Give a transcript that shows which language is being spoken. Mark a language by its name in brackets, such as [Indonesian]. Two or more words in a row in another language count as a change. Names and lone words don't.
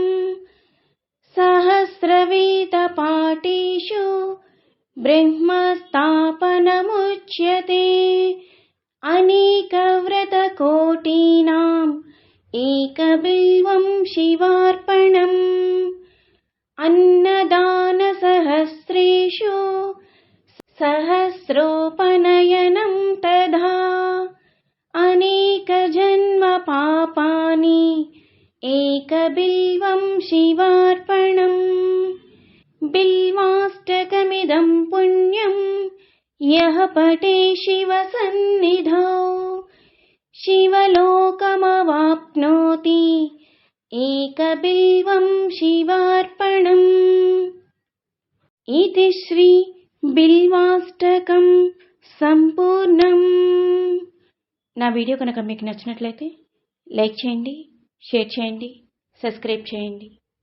[Sanskrit] సహస్రవేద పాఠేషు బ్రహ్మస్థాపనముచ్యతే అనేక వ్రత కోటీనాం ఏకబిల్వం శివార్పణం అన్నదాన సహస్రేషు సహస్రోపనయనం తథా అనేక జన్మ పాపాని एकबिल्वं शिवार्पणम्। बिल्वाष्टकमिदं पुण्यं यः पठे शिवसन्निधौ शिवलोकमवाप्नोति। एकबिल्वं शिवार्पणम्। इति श्री బిల్వాష్టకం సంపూర్ణం. [Telugu] నా వీడియో కనుక మీకు నచ్చినట్లయితే లైక్ చేయండి, షేర్ చేయండి, సబ్స్క్రైబ్ చేయండి.